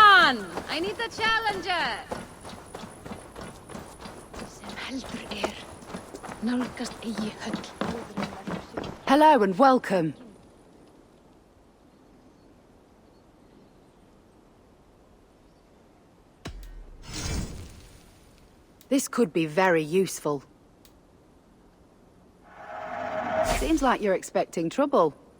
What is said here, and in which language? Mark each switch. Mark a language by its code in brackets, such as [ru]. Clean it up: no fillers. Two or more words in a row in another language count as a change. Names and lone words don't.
[en] on! I need a challenger! [is] Sem heldur nálgast eigi höll. [en] Hello and welcome. This could be very useful. Seems like you're expecting trouble.